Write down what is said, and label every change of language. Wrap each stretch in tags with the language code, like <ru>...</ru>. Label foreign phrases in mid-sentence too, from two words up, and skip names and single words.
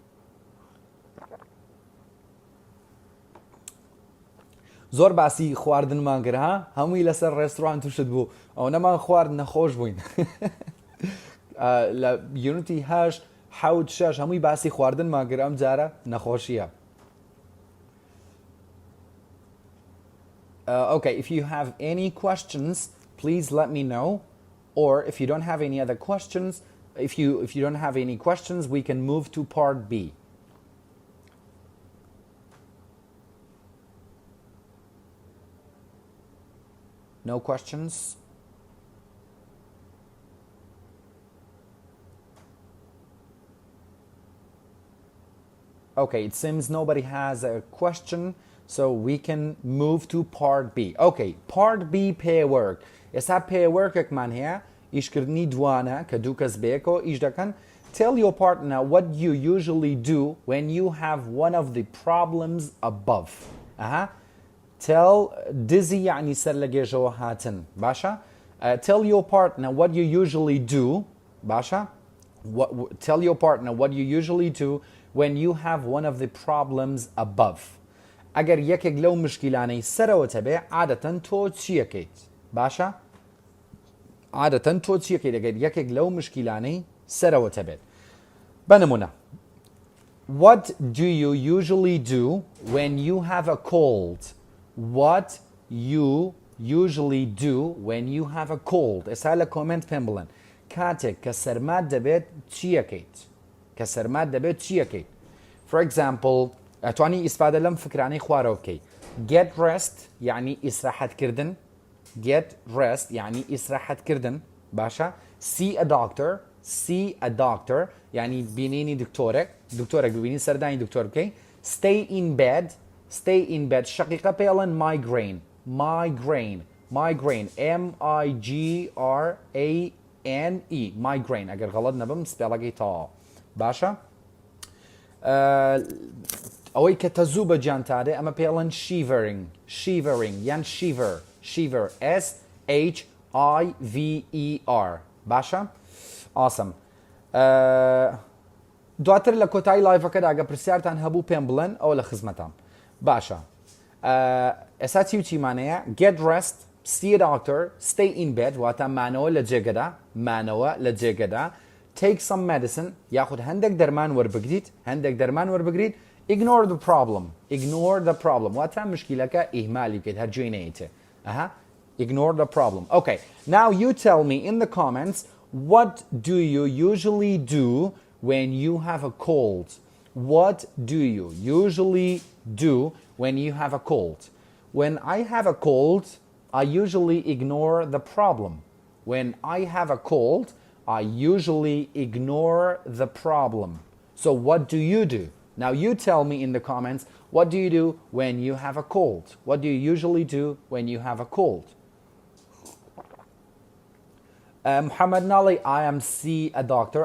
<ckb>زۆر باسی خواردنمان کرد ها هەمووی لەسەر ڕێستۆران توشت بوو ئەو نەمان خوارد نەخۆش بووین. لە یونیتی 8 حەوت 6 هەمووی باسی خواردنمان کرد ئەم جارە نەخۆشیە.</ckb> <en>Okay, if you have any questions, please let me know. Or if you don't have any other questions, if you don't have any questions, we can move to part B. No questions? Okay, it seems nobody has a question. So we can move to part B. Okay, part B pay work.</en> <ckb>ئێستا</ckb> <en>pay work</en> <ckb>ێکمان هەیە ئیشکردنی دوانە کە دوو کەس بەیەکەوە ئیش دەکەن.</ckb> <en>Tell your partner what you usually do when you have one of the problems above. Tell dizzy</en> <ckb>يعني سەر لە گێژەوە هاتن. باشە؟</ckb> <en>Tell your partner what you usually do.</en> <ckb>باشە؟</ckb> <en>Tell your partner what you usually do when you have one of the problems above.</en> <ckb>ئەگەر یەکێک لەو مشکلانەی سەرەوە تەبێ عادەتەن تۆ چیەکەیت؟ باشە؟ عادەتەن تۆ چیەکەیت ئەگەر یەکێک لەو مشکلانەی سەرەوە تەبێت؟ بە نمونە</ckb> <en>What do you usually do when you have a cold? What you usually do when you have a cold?</en> <ckb>ئێستا لە کۆمنت پێم بڵێن کاتێک کە سەرمات دەبێت چیەکەیت کە سەرمات دەبێت چیەکەیت</ckb> <en>for example</en> <ckb>ئەتوانی ئیسفادە لەم فکرانەی خوارەوە بکەیت</ckb> <en>get rest</en> <ckb>یعنی ئیسراحەتکردن</ckb> <en>get rest</en> <ckb>یعنی ئیسراحەتکردن باشە</ckb> <en>see a doctor</en> <ckb>یعنی بینینی دکتۆرێک ببینی سەردانی دکتۆر بکەیت</ckb> <en>stay in bed</en> <ckb>شەقیقە پێڵێن migraine M-I-G-R-A-N-E migraine ئەگەر غەڵەت نەبم سپێڵەکەی تەواو باشە ئەوەی کە تەزوو بە گیانتارێ ئەمە پێڵێن shivering یان shiver S-H-I-V-E-R باشە awesome دواتر لە کۆتایی لایڤەکەدا ئەگە پرسیارتان هەبوو پێم بڵێن ئەوە لە خزمەتام باشە ئێستا چی و چیمانەیە</ckb> <en>get rest see a doctor stay in bed</en> <ckb>واتە مانەوە لە جێگەدا</ckb> <en>take some medicine</en> <ckb>یاخود هەندێک دەرمان وەربگریت</ckb> <en>ignore the problem</en> <ckb>واتە مشکلەکە ئیهمالی بکەیت هەرگوێی نەیتێ</ckb> <en>ignore the problem okay now you tell me in the comments what do you usually do when you have a cold what do you usually do when you have a cold when I have a cold I usually ignore the problem when I have a cold I usually ignore the problem so what do you do now you tell me in the comments what do you do when you have a cold what do you usually do when you have a cold Muhammad Nali, I see a doctor.</en>